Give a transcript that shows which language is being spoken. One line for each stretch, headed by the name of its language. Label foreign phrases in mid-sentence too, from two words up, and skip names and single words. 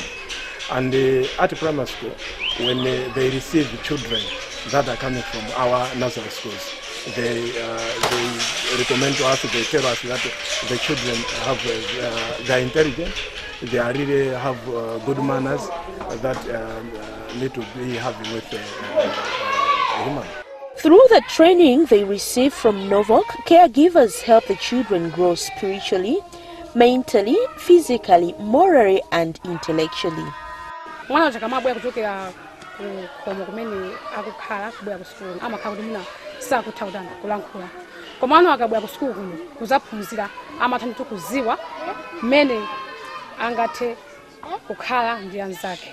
English: And at primary school, when they receive children that are coming from our nursery schools, they recommend to us, they tell us that the children have, they're intelligent, they are really have good manners that need to be having with a human. Through the training they receive from NOVOC, caregivers help the children grow spiritually, mentally, physically, morally and intellectually.
Nyanja: Mwana chakamabwa kuchokera komo kumene akukhala kubwera ku school amakhala kuti mina sakuthautana kulankhula. Koma mwana akabwera ku school kuno kuzaphunzira amathandiza kuziwa mmene angathe kukhala ndi anzake.